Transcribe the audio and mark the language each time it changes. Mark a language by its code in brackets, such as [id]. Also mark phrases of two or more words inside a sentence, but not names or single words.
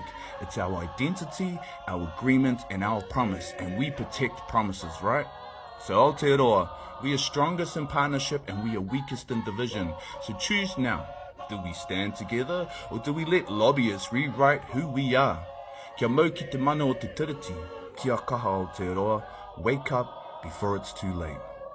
[en] It's our identity, our agreement and our promise, and we protect promises, right? So Aotearoa, we are strongest in partnership and we are weakest in division. So choose now, do we stand together or do we let lobbyists rewrite who we are? [mi] Kia mau ki te mana o Te Tiriti, kia kaha Aotearoa, [en] wake up before it's too late.